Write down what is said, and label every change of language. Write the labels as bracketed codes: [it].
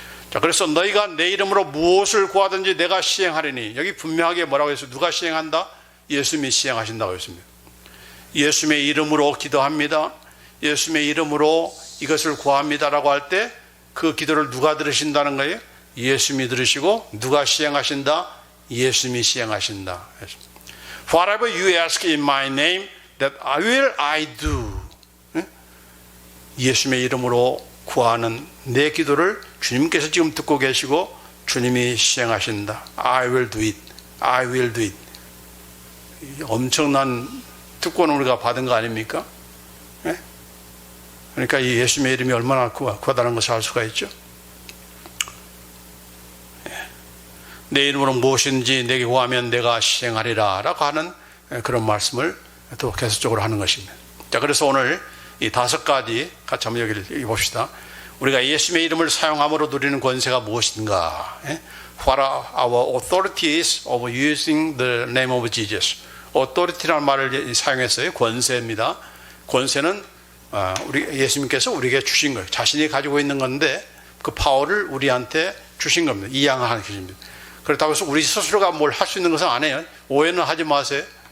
[ko] 자, 그래서 너희가 내 이름으로 무엇을 구하든지 내가 시행하리니, 여기 분명하게 뭐라고 했어요? 누가 시행한다? 예수님이 시행하신다고 했습니다. 예수님의 이름으로 기도합니다. 예수님의 이름으로 이것을 구합니다라고 할 때 그 기도를 누가 들으신다는 거예요? 예수님이 들으시고 누가 시행하신다? 예수님이 시행하신다. [en] Whatever you ask in my name, that I do. [ko] 예수님의 이름으로 구하는 내 기도를 주님께서 지금 듣고 계시고 주님이 시행하신다. [en] I will do it. I will do it. [ko] 엄청난 특권을 우리가 받은 거 아닙니까? 그러니까 이 예수님의 이름이 얼마나 구하다는 것을 알 수가 있죠. 내 이름으로 무엇인지 내게 구하면 내가 시행하리라 라고 하는 그런 말씀을 또 계속적으로 하는 것입니다. 자, 그래서 오늘 이 5가지 같이 한번 여기를 봅시다. 우리가 예수님의 이름을 사용함으로 누리는 권세가 무엇인가? [en] What are our authorities of using the name of Jesus? [ko] authority라는 말을 사용했어요. 권세입니다. 권세는 우리 예수님께서 우리에게 주신 거예요. 자신이 가지고 있는 건데 그 파워를 우리한테 주신 겁니다. 이양하는 것입니다. 그렇다고 해서 우리 스스로가 뭘 할 수 있는 것은 안 해요. 오해는 하지 마세요.